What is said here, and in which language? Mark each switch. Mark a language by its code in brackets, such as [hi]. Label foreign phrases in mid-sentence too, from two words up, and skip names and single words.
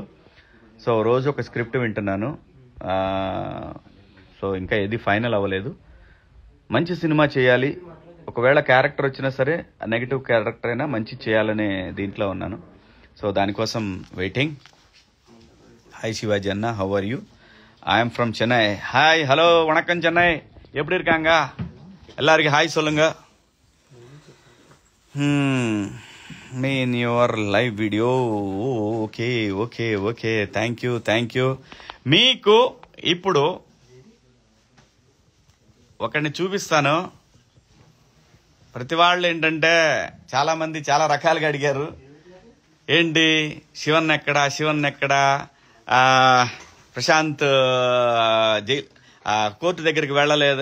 [te] సో రోజు ఒక స్క్రిప్ట్ వింటున్నాను. సో ఇంకా ఏది ఫైనల్ అవ్వలేదు. మంచి సినిమా చేయాలి, ఒకవేళ క్యారెక్టర్ వచ్చినా సరే నెగిటివ్ క్యారెక్టర్ అయినా మంచి చేయాలనే దీంట్లో ఉన్నాను. సో దానికోసం వెయిటింగ్. హాయ్ శివాజీ అన్న, [en] How are you? I'm from Chennai. Hi, hello, வணக்கம் Chennai. [ta] எப்படி இருக்காங்க எல்லாருக்கும்? ஹாய் சொல்லுங்க. [en] Me in your live video. okay thank you. [te] మీకు ఇప్పుడు ఒకరిని చూపిస్తాను. ప్రతి వాళ్ళు ఏంటంటే చాలా మంది చాలా రకాలుగా అడిగారు, ఏంటి శివన్ ఎక్కడా, ప్రశాంత్ కోర్టు దగ్గరికి వెళ్ళలేదు.